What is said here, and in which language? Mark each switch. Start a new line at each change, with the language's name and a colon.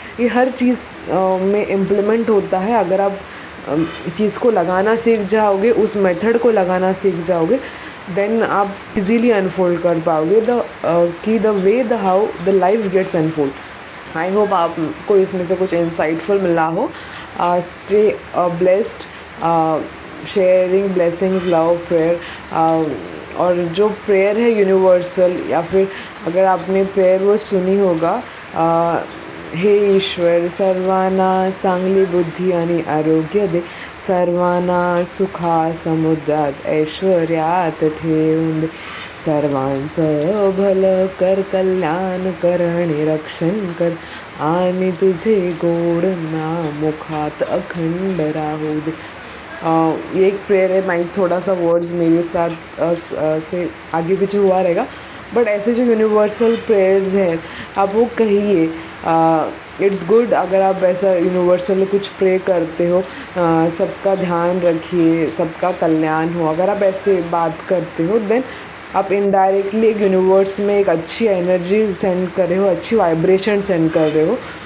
Hindi: ये हर चीज़ में इम्प्लीमेंट होता है। अगर आप चीज़ को लगाना सीख जाओगे, उस मेथड को लगाना सीख जाओगे, देन आप इजीली अनफोल्ड कर पाओगे
English: The way the how the life gets unfold.
Hindi: I hope आपको इसमें से कुछ इंसाइटफुल मिला हो।
English: Stay blessed, sharing blessings, love, prayer.
Hindi: और जो प्रेयर है यूनिवर्सल, या फिर अगर आपने प्रेयर वो सुनी होगा,
Marathi: हे ईश्वर, सर्वांना चांगली बुद्धी आणि आरोग्य दे, सर्वांना सुखा समुद्रात ऐश्वर्यात ठेवून दे, सर्वांचं भलं कर, कल्याण कर आणि रक्षण कर, आणि तुझे गोड नाम मुखात अखंड राहू दे।
Hindi: ये एक प्रेयर है, माइक थोड़ा सा वर्ड्स मेरे साथ से आगे पीछे हुआ रहेगा, बट ऐसे जो यूनिवर्सल प्रेयर्स हैं आप वो कहिए। इट्स गुड अगर आप ऐसा यूनिवर्सल कुछ प्रे करते हो, सबका ध्यान रखिए, सबका कल्याण हो, अगर आप ऐसे बात करते हो, देन आप इनडायरेक्टली एक यूनिवर्स में एक अच्छी एनर्जी सेंड कर रहे हो, अच्छी वाइब्रेशन सेंड कर रहे हो।